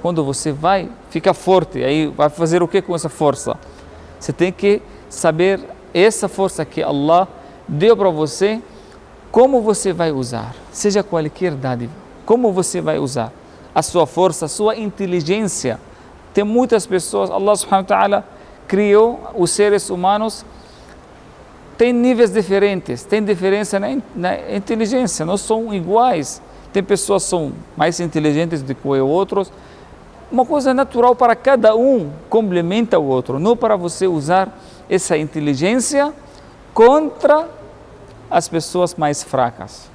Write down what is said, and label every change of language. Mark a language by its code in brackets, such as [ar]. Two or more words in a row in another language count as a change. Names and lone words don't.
[pt] Quando você fica forte, aí vai fazer o que com essa força? Você tem que saber essa força que Allah deu para você, como você vai usar, seja qualquer dádiva, como você vai usar a sua força, a sua inteligência. Tem muitas pessoas, [ar] الله سبحانه وتعالى [pt] criou os seres humanos, tem níveis diferentes, tem diferença na inteligência, não são iguais. Tem pessoas que são mais inteligentes do que outros. Uma coisa natural para cada um, complementa o outro, não para você usar essa inteligência contra as pessoas mais fracas.